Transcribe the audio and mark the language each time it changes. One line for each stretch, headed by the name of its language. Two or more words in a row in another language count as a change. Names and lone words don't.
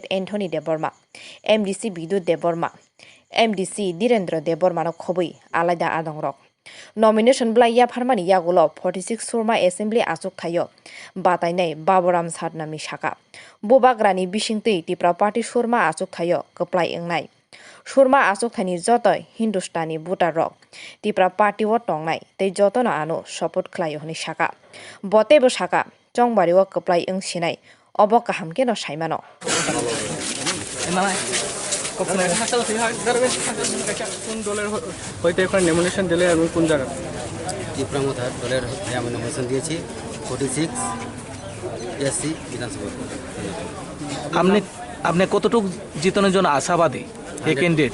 Kok Borok: एन्थनी देबबर्मा एमडीसी विद्युत देबबर्मा एमडीसी धीरेन्द्र देबबर्मानो खबै आलादा आदंग नमिनेशन ब्लाई याफारमानि यागुल 46 सुरमा एसेम्बली आजुक थायो बाताइनाय बाबुराम सातनामी साका बोबाग्रानि बिसिंतै तिप्रा पार्टी सुरमा आजुक थायो कप्लाय एंनाय सुरमा आजुक थानि जत हिंदुस्तानी भोटार रक तिप्रा पार्टी व टंनाय तै जतन आनो सपोर्ट ख्लायो हनि साका बतेबो साका चंबारी व कप्लाय एं सिनाय अब काहाम के न साइमानो
Bangla: কোন দলের হইতে এখন নমিনেশন দিলে আমি কোন জায়গা ত্রিপুরা মথার দলের আমি নমিনেশন দিয়েছি 46 এসসি বিধানসভা। আপনি আপনি কতটুকু জিতনের জন্য আশাবাদী এই ক্যান্ডিডেট?